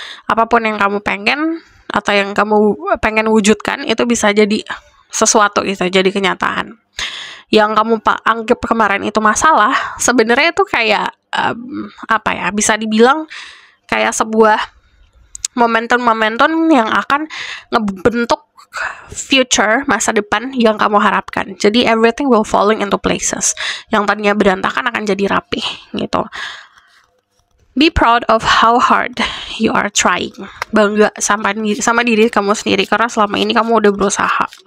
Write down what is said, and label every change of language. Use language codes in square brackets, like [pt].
[id] Apapun yang kamu pengen atau yang kamu pengen wujudkan itu bisa jadi sesuatu gitu, jadi kenyataan. Yang kamu anggap kemarin itu masalah, sebenarnya itu kayak apa ya, bisa dibilang kayak sebuah momentum-momentum yang akan ngebentuk future, masa depan yang kamu harapkan. Jadi [en] everything will falling into places. [id] Yang tadinya berantakan akan jadi rapi gitu. [en] Be proud of how hard you are trying. [id] Bangga sama diri kamu sendiri karena selama ini kamu udah berusaha.